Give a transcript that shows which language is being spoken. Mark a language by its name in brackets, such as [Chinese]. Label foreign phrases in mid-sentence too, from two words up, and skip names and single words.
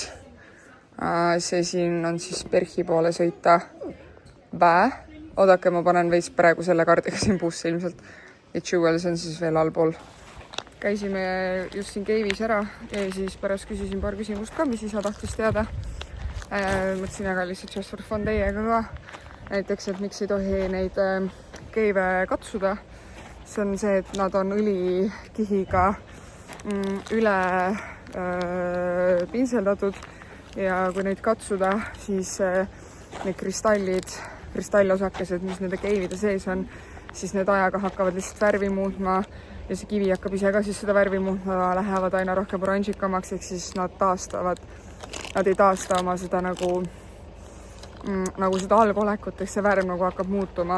[Estonian] See siin on siis Perhi poole sõita. Oodake, ma panen veits praegu selle kaardiga siin puusse ilmselt. Ja Jewel, see on siis veel allpool. Käisime just siin cave'is ära ja siis pärast küsisin paar küsimust ka, mis isa tahtis teada. Mõtlesin aga lihtsalt [English] just for fun [Estonian] teiega ka. Näiteks, et miks ei tohi neid cave'e katsuda. See on see, et nad on õlikihiga üle pintseldatud ja kui neid katsuda, siis need kristallosakesed, mis nende cave'ide sees on, siis need ajaga hakkavad lihtsalt värvi muutma ja see kivi hakkab ise ka siis seda värvi muutma, lähevad aina rohkem oranžikamaks, ehk siis nad ei taasta oma seda nagu seda algolekut, ehk see värv nagu hakkab muutuma.